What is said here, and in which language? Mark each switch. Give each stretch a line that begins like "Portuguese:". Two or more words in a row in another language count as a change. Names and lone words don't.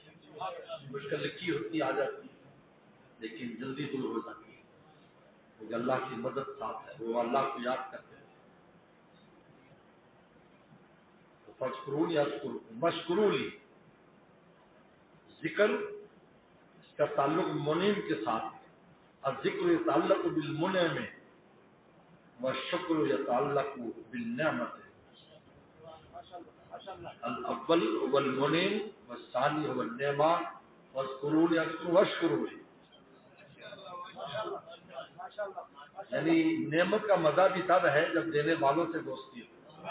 Urdu: مشکل لکھی ہوتی آ جاتی ہے لیکن جلدی دور ہو جاتی ہے، کیونکہ اللہ کی مدد ساتھ ہے، وہ اللہ کو یاد کرتے ہیں۔ تو
Arabic: فاذکرونی اذکرکم واشکروا لی،
Urdu: ذکر اس کا تعلق منعم کے ساتھ ہے،
Arabic: الذکر یتعلق بالمنعم والشکر یتعلق بالنعمت، الاول هو المنعم والثانی هو النعمہ، واذکرونی اذکرکم واشکروا لی،
Urdu: یعنی نعمت کا مزہ بھی تب ہے جب دینے والوں سے دوستی ہو۔